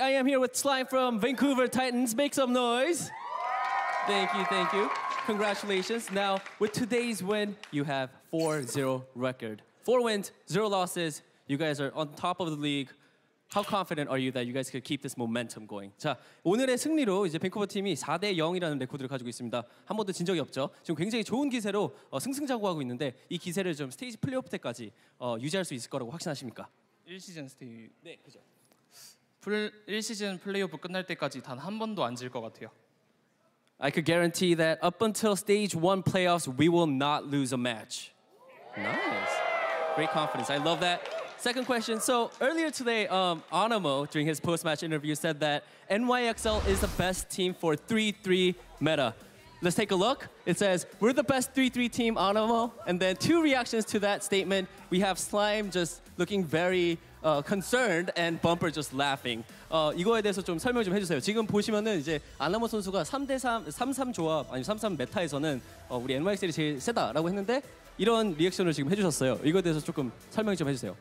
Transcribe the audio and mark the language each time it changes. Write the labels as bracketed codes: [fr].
[en] I am here with Slime from Vancouver Titans. Make some noise. Thank you, thank you. Congratulations. Now, with today's win, you have 4-0 record. 4 wins, 0 losses. You guys are on top of the league. How confident are you that you guys could keep this momentum going? [ko] 자, 오늘의 승리로 이제 밴쿠버 팀이 4대 0이라는 레코드를 가지고 있습니다. 한 번도 진 적이 없죠. 지금 굉장히 좋은 기세로 승승장구하고 있는데 이 기세를 좀 스테이지 플레이오프 때까지 유지할 수 있을 거라고 확신하십니까? 1시즌 스테이. 네, 그죠. 1시즌 플레이오프 끝날 때까지 단 한 번도 안 질 것 같아요. [en] I could guarantee that up until stage 1 playoffs, we will not lose a match. Nice. Great confidence. I love that. Second question. So earlier today, Anamo, during his post-match interview, said that NYXL is the best team for 3-3 meta. Let's take a look. It says, we're the best 3-3 team, Anamo. And then 2 reactions to that statement. We have Slime just looking very concerned and Bumper just laughing. [ko] 이거에 대해서 좀 설명 좀 해주세요. 지금 보시면은 이제 아나모 선수가 3-3 조합, 아니 3-3 메타에서는 우리 NYXL이 제일 세다라고 했는데 이런 리액션을 지금 해주셨어요. 이거에 대해서 조금 설명 좀 해주세요.